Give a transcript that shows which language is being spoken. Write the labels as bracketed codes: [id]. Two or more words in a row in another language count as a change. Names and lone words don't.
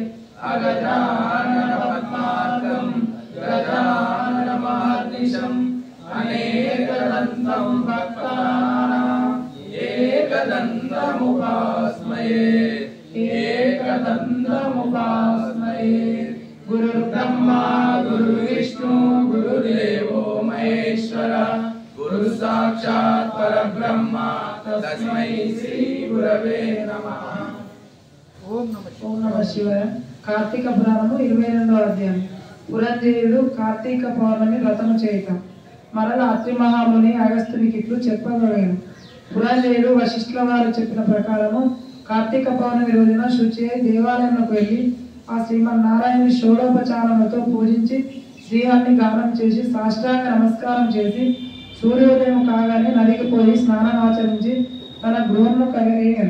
[sa] अगजाननपद्मार्कं गजाननमहर्निशम् अनेकदन्तं भक्तानां एकदन्तमुपास्महे एकदन्तमुपास्महे। गुरुर्ब्रह्मा गुरुर्विष्णु गुरुर्देवो महेश्वर गुरु साक्षात् परब्रह्म तस्मै श्री गुरवे नमः। [te] ఓం నమః శివాయ. కార్తీక పురాణము 22వ అధ్యాయం. పురంజయుడు కార్తీక పౌర్ణమి వ్రతము చేయటం. మరల అత్రి మహాముని అగస్త్యునికి ఇట్లు చెప్పగలిగాను. పురంజయుడు వశిష్ఠుల వారు చెప్పిన ప్రకారము కార్తీక పౌర్ణమి రోజున శుచి అయి దేవాలయంలోకి వెళ్ళి ఆ శ్రీమన్నారాయణుని షోడోపచారములతో పూజించి శ్రీహరిని గానం చేసి సాష్టాంగ నమస్కారం చేసి సూర్యోదయం కాగానే నదికి పోయి స్నానం ఆచరించి తన గృహంలో కలిగేయను.